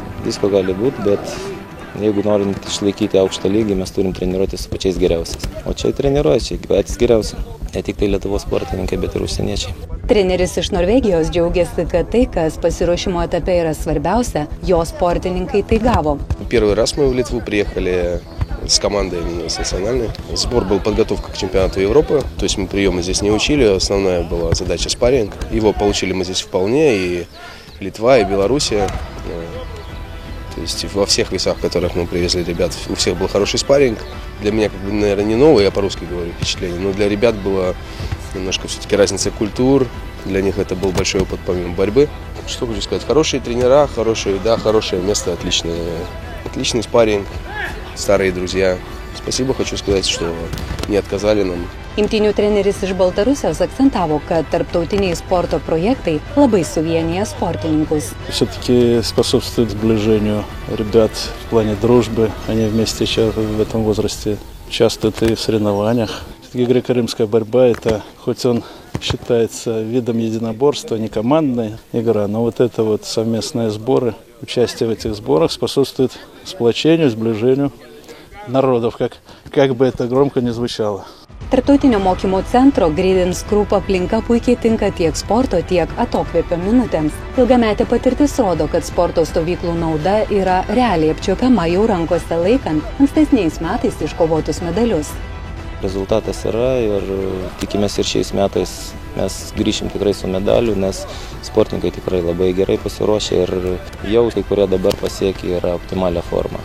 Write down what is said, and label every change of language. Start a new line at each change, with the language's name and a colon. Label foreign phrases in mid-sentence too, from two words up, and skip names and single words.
Lithuanian: Visko gali būti, bet jeigu norint išlaikyti aukštą lygį, mes turim treniruoti su pačiais geriausiais. O čia treniruoja, čia patys geriausi. Ne tik tai Lietuvos sportininkai, bet ir užsieniečiai. Treneris iš Norvegijos džiaugiasi, kad tai, kas pasiruošimo etape yra svarbiausia, jo sportininkai tai gavo.
Russian: Первый раз мы в Литву приехали с командой с национальной. Сбор был подготовка к чемпионату Европы, то есть мы приемы здесь не учили, основная была задача спарринг. Его получили мы здесь вполне, и Литва, и Белоруссия. То есть во всех весах, которых мы привезли ребят, у всех был хороший спарринг. Для меня, наверное, не новое, я по-русски говорю, впечатление, но для ребят была немножко все-таки разница культур. Для них это был большой опыт помимо борьбы. Что хочу сказать, хорошие тренера, хорошее место, отличный спарринг, старые друзья. Спасибо, хочу сказать, что не отказали нам.
Lithuanian: Imtynių treneris iš Baltarusijos akcentavo, kad tarptautiniai sporto projektai labai suvienija sportininkus.
Russian: Все-таки способствует сближению ребят в плане дружбы. Они вместе в этом возрасте участвуют и в соревнованиях. Греко-римская борьба, это хоть он считается видом единоборства, не командная игра, но вот это вот совместные сборы, участие в этих сборах способствует сплочению, сближению народов, как бы это громко не звучало.
Lithuanian: Tarptautinio mokymo centro Gridens Group aplinka puikiai tinka tiek sporto, tiek atokvėpio minutėms. Ilgametė patirtis rodo, kad sporto stovyklų nauda yra realiai apčiuopiama jau rankose laikant ankstesniais metais iškovotus medalius. Rezultatas yra ir tikimės ir šiais metais mes grįšim tikrai su medaliu, nes sportininkai tikrai labai gerai pasiruošė ir jau kai kurie dabar pasiekė yra optimalią formą.